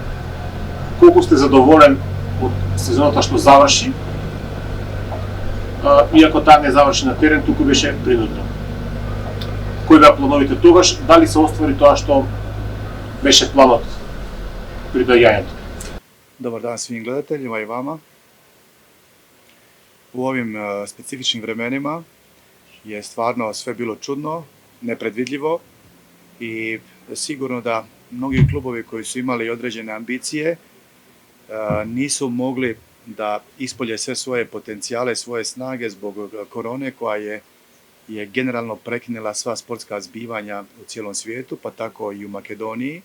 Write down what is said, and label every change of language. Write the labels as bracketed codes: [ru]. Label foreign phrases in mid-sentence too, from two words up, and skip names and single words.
[mk] Колку сте задоволен од сезоната што заврши, иако таа не заврши на терен, туку беше принудно. Кои беа плановите тогаш? Дали се оствари тоа што беше планот при доаѓањето? [hr] Dobar dan svim gledateljima i vama. U ovim specifičnim vremenima je stvarno sve bilo čudno, nepredvidljivo i sigurno da mnogi klubovi koji su imali određene ambicije nisu mogli da ispolje sve svoje potencijale, svoje snage zbog korone koja je generalno prekinula sva sportska zbivanja u cijelom svijetu, pa tako i u Makedoniji.